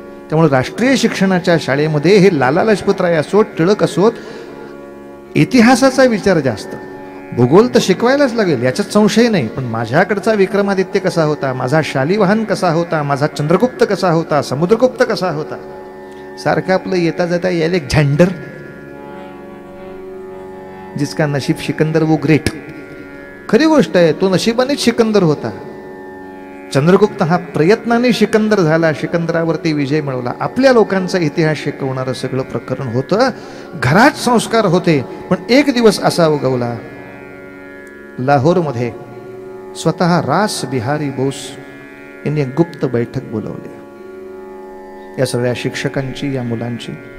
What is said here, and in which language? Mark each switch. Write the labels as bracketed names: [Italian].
[Marathi] त्यामुळे राष्ट्रीय शिक्षणाच्या शाळेमध्ये हे लाला लजपतराय असोत, टिळक असोत, इतिहासाचा विचार जास्त. भूगोल तर शिकवायलाच लागेल याच्यात संशय नाही, पण माझ्याकडचा विक्रमादित्य कसा होता, माझा शालिवाहन कसा होता, माझा चंद्रगुप्त कसा होता, समुद्रगुप्त कसा होता, सारखं आपलं येता जाता यायला एक झंडर. [Hindi] जिसका नशीब सिकंदर वो ग्रेट. [Marathi] खरी गोष्ट आहे, तो नशिबानेच सिकंदर होता. चंद्रगुप्त हा प्रयत्नाने सिकंदर झाला, सिकंदरावरती विजय मिळवला. आपल्या लोकांचा इतिहास शिकवणारं सगळं प्रकरण होतं. घरात संस्कार होते, पण एक दिवस असा उगवला, लाहोरमध्ये स्वतः रास बिहारी बोस यांनी एक गुप्त बैठक बोलवली या सगळ्या शिक्षकांची, या मुलांची.